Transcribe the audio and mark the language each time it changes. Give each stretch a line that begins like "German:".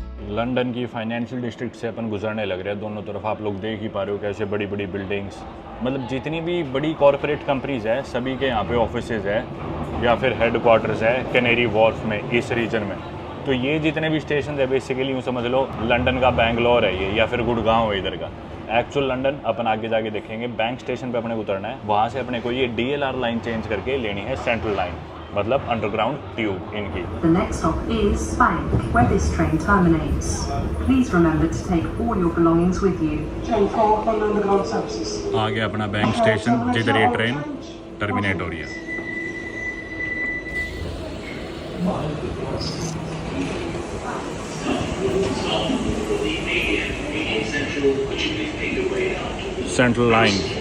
Hindi: London की financial district से अपन गुजरने लग रहे हैं। दोनों तरफ आप लोग देख ही पा रहे हो कैसे बड़ी बड़ी बिल्डिंग्स, मतलब जितनी भी बड़ी कॉरपोरेट कंपनीज है सभी के यहाँ पे ऑफिसेज है या फिर हेडक्वार्टर्स है कैनेरी वॉर्फ में, इस रीजन में। तो ये जितने भी स्टेशन है बेसिकली यूँ समझ लो लंदन का बैंगलोर है ये, या फिर गुड़गांव है इधर का, एक्चुअल लंदन अपन आगे जाके देखेंगे। बैंक स्टेशन पे अपने को उतरना है, वहाँ से अपने को ये DLR लाइन चेंज करके लेनी है सेंट्रल लाइन, मतलब अंडरग्राउंड ट्यूब इनकी।
English: The next stop is Spank, where this train terminates. Please remember to take all your belongings with you. Train 4 on underground services.
Hindi: आ गया अपना बैंक स्टेशन जिधर ये train terminate हो रही है। Central line.